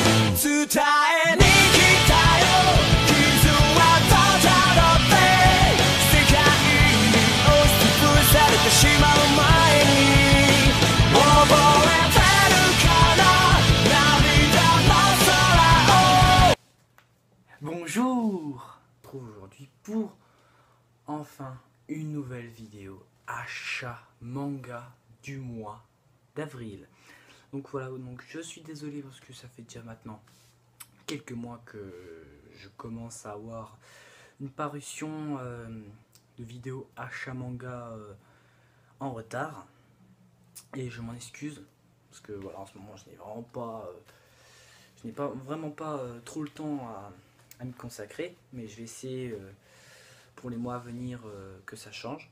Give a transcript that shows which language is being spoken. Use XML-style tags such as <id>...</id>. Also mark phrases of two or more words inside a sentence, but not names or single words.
<ja>伝えに来たよ傷はただって世界に押しつぶされてしまう前に覚えてるかな涙の空を</ja> <fr>Bonjour! Aujourd'hui pour enfin une nouvelle vidéo achat manga du mois d'avril. Donc voilà, donc je suis désolé parce que ça fait déjà maintenant quelques mois que je commence à avoir une parution de vidéos achat manga en retard et je m'en excuse parce que voilà, en ce moment je n'ai vraiment pas trop le temps à me consacrer, mais je vais essayer pour les mois à venir que ça change.</fr>